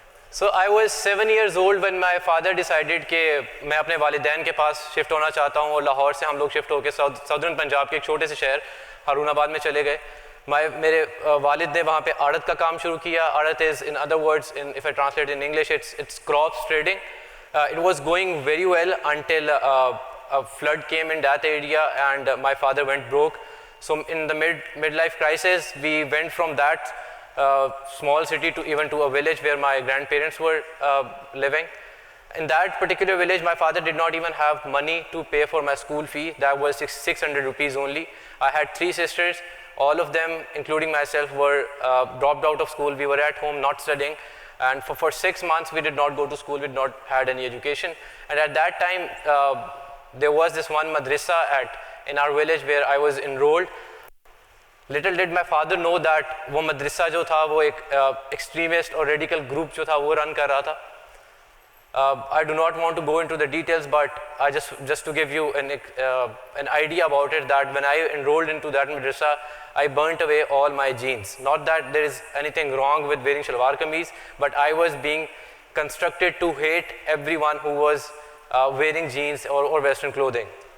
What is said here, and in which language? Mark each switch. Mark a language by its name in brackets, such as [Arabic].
[English] So I was 7 years old when my father decided [Hindi] कि मैं अपने वालिदैन के पास शिफ्ट होना चाहता हूँ और लाहौर से हम लोग शिफ्ट होकर साउदर्न पंजाब के एक छोटे से शहर हारूनाबाद में चले गए. मेरे वालिद ने वहाँ पे आड़त का काम शुरू किया. [English] आड़त is, in other words, if I translate in English, it's crops trading. It was going very well until a flood came in that area and my father went broke. So in the midlife crisis, we went from that small city to a village where my grandparents were living. In that particular village, my father did not even have money to pay for my school fee. That was 600 rupees only. I had 3 sisters. All of them, including myself, were dropped out of school. We were at home not studying. And for 6 months, we did not go to school. We did not had any education. And at that time, there was this one madrasa in our village where I was enrolled. Little did my father know that [Hindi] वो मदरसा जो था वो एक [English] extremist or radical group [Hindi] जो था वो run कर रहा था. [English] I do not want to go into the details, but I just to give you an idea about it, that when I enrolled into that madrasa, I burnt away all my jeans. Not that there is anything wrong with wearing shalwar kameez, but I was being constructed to hate everyone who was wearing jeans or Western clothing.